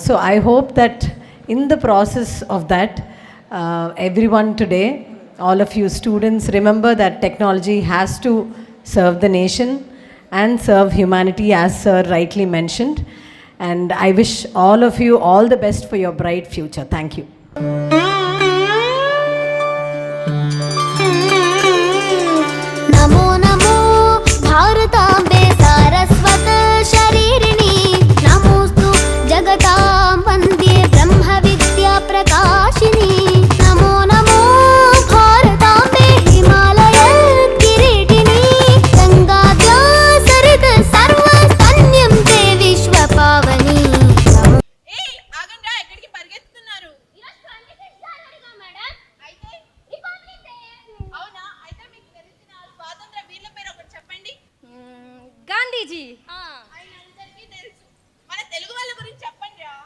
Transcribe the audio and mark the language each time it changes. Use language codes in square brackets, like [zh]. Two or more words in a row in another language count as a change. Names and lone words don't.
[en] So I hope that In the process of that, everyone today, all of you students, remember that technology has to serve the nation and serve humanity, as Sir rightly mentioned. And I wish all of you all the best for your bright future. Thank you. [sa] नमो नमो भारताम्बे सारस्वत शरीरिणी नमोस्तु जगतां वन्दे ब्रह्म विद्या प्रकाशिनी नमो नमो भारताम्बे हिमालय किरीटिनी गङ्गाद्या सरित सर्वस्तन्यं ते विश्व पावनी [te] గాంధీజీ మన తెలుగు వాళ్ళ గురించి చెప్పండి రా.